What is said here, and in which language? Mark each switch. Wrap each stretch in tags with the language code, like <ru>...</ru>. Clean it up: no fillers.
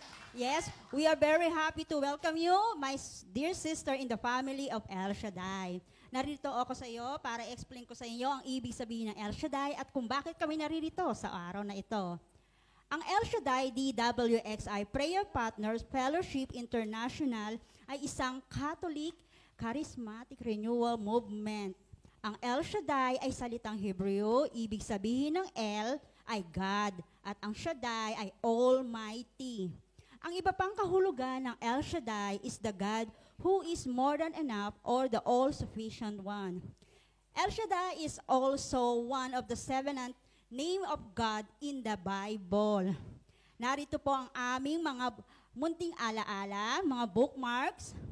<en>Yes, we are very happy to welcome you, my dear sister in the family of El Shaddai.</en> <tl>Narito ako sa iyo para explain ko sa inyo ang ibig sabihin ng El Shaddai at kung bakit kami naririto sa araw na ito. Ang El Shaddai DWXI Prayer Partners Fellowship International ay isang Catholic Charismatic Renewal Movement. Ang El Shaddai ay salitang Hebreo, ibig sabihin ng El ay God at ang Shaddai ay Almighty. Ang iba pang kahulugan ng</tl> <en>El Shaddai is the God who is more than enough or the all-sufficient one. El Shaddai is also one of the seven name of God in the Bible.</en> <tl>Narito po ang aming mga munting alaala, mga bookmarks.</tl>